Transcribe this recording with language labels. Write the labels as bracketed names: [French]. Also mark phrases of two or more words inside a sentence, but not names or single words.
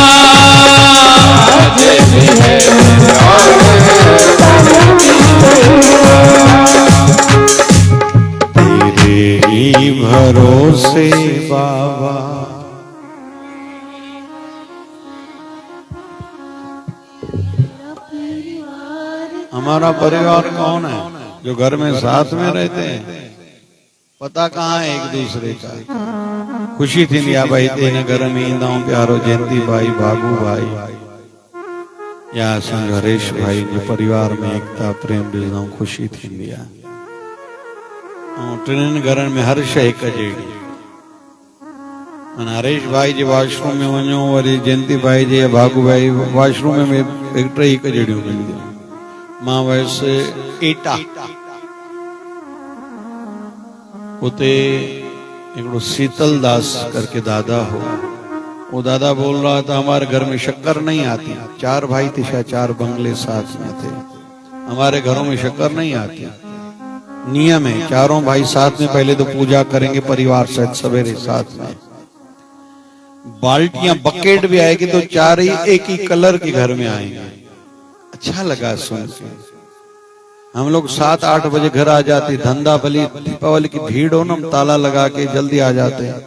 [Hindi] आज भी है और तेरे ही भरोसे बाबा हमारा परिवार कौन है जो घर में साथ में रहते हैं पता कहाँ है एक दूसरे का खुशी थी भाई तेरे घर में [Sindhi] ईंदा प्यारो जयंती भाई भागू भाई या हरेश भाई जो परिवार में एकता प्रेम ॾिसंदा खुशी थी टिन घर में हर शइ हिक जहिड़ी हरेश भाई जे वॉशरूम में वञो वरी जयंती भाई जे भागू भाई वॉशरूम में टे हिक जहिड़ियूं मिलंदियूं मां वयसि एटा उते हिकिड़ो शीतल दास करके दादा हो [Hindi] वो दादा बोल रहा था हमारे घर में शक्कर नहीं आती 4 भाई थे शायद 4 बंगले साथ में थे हमारे घरों में शक्कर नहीं आती नियम है चारों भाई साथ में पहले तो पूजा करेंगे परिवार सहित सवेरे साथ में बाल्टियां बकेट भी आएगी तो 4 ही एक ही कलर के घर में आएंगे अच्छा लगा सुन के हम लोग 7-8 बजे घर आ जाते धंधा भली दीपावली की भीड़ हो ना हम ताला लगा के जल्दी आ जाते हैं